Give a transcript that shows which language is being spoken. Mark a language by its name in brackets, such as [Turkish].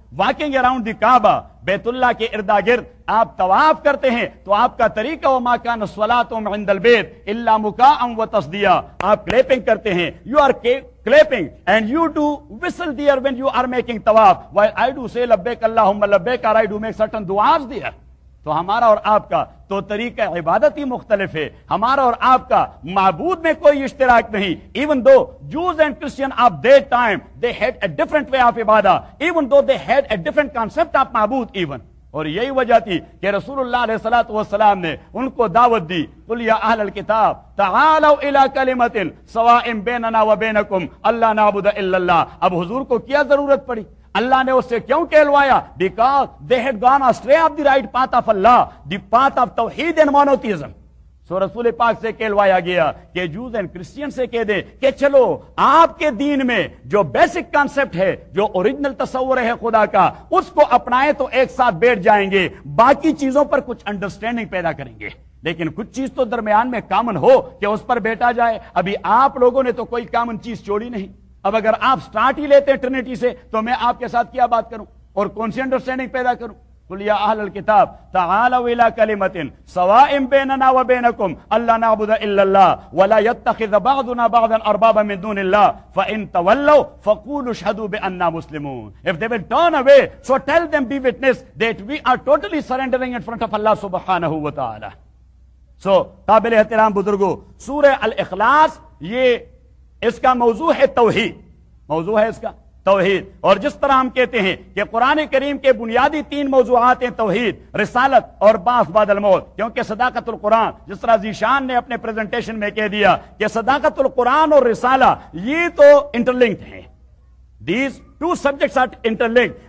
[English] walking around the Kaaba, [Urdu] بیت اللہ کے ارد گرد آپ طواف کرتے ہیں، تو آپ کا طریقہ [Arabic] و ماکان الصلاۃ عند البیت الا مکاءً و تصدیہ، [Urdu] آپ کلیپنگ کرتے ہیں، [English] you are clapping and you do whistle there when you are making طواف، while I do say [Arabic] لبیک اللہم لبیک [English] اور I do make certain دعاز there. [Urdu] تو ہمارا اور آپ کا تو طریقہ عبادت ہی مختلف ہے، ہمارا اور آپ کا معبود میں کوئی اشتراک نہیں. [English] Even though Jews and Christian of the time they had a different way of عبادت، even though they had a different concept of معبود even. [Urdu] اور یہی وجہ تھی کہ رسول اللہ علیہ الصلوۃ والسلام نے ان کو دعوت دی، [Arabic] قل یا اہل الکتاب تعالوا الی کلمۃ سواء بیننا وبینکم الا نعبد الا اللہ. [Urdu] اب حضور کو کیا ضرورت پڑی؟ اللہ نے اس سے کیوں کہلوایا؟ [English] Because they had gone astray off the right path of Allah, the path of توحید and monotheism. [Urdu] سو رسول پاک سے کہلوایا گیا کہ جوز اینڈ کرسچن سے کہہ دے کہ چلو آپ کے دین میں جو بیسک کانسیپٹ ہے، جو اوریجنل تصور ہے خدا کا، اس کو اپنائیں تو ایک ساتھ بیٹھ جائیں گے، باقی چیزوں پر کچھ انڈرسٹینڈنگ پیدا کریں گے، لیکن کچھ چیز تو درمیان میں کامن ہو کہ اس پر بیٹھا جائے. ابھی آپ لوگوں نے تو کوئی کامن چیز چھوڑی نہیں. اب اگر آپ سٹارٹ ہی لیتے ہیں ٹرینیٹی سے تو میں آپ کے ساتھ کیا بات کروں اور کون سی انڈرسٹینڈنگ پیدا کروں؟ [Arabic] قل یا اہل الکتاب تعالوا الی کلمۃ سواء بیننا وبینکم الا نعبد الا اللہ ولا یتخذ بعضنا بعضا اربابا من دون اللہ فان تولوا فقولوا اشهدوا باننا مسلمون. [English] If they will turn away, so tell them be witness that we are totally surrendering in front of Allah سبحانہ وتعالی. [Urdu] So قابل احترام بزرگو، سورہ الاخلاص، یہ اس کا موضوع ہے توحید، موضوع ہے اس کا توحید. اور جس طرح ہم کہتے ہیں کہ قرآن کریم کے بنیادی تین موضوعات ہیں، توحید، رسالت اور باث بعد الموت، کیونکہ صداقت القرآن، جس طرح ذیشان نے اپنے پریزنٹیشن میں کہہ دیا کہ صداقت القرآن اور رسالہ یہ تو انٹرلنکڈ ہیں، [English] These two subjects are interlinked.